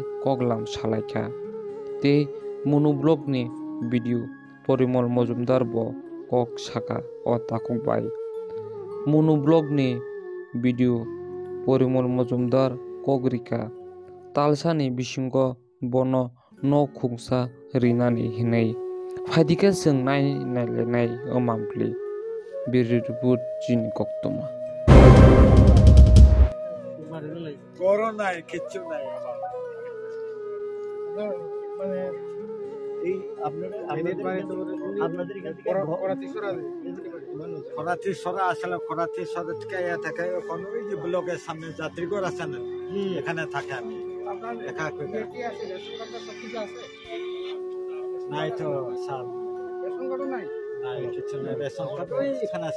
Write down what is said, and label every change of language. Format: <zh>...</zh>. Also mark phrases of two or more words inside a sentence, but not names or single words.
<trp>koglam salaika te monoblog ni video Porimol Mojumdar bo kok saka o takung bai monoblog ni video Porimol Mojumdar kogrika talsani bisingo bono no khungsa rinani hinai phadika seng nai amampli biribut jin koktoma</trp> <bn>করোনা কিছু নাই মানে এই আপনাদের এখান থেকে খরাতি সরা আসলে খরাতি সরা থেকে থাকে ওখানে ওই যে ব্লকের সামনে যাত্রীগর আছে না এখানে থাকে আমি দেখা করি নাই তো স্যার নাই কিছু নাই রেশন কার্ড ওই এখানে আছে</bn>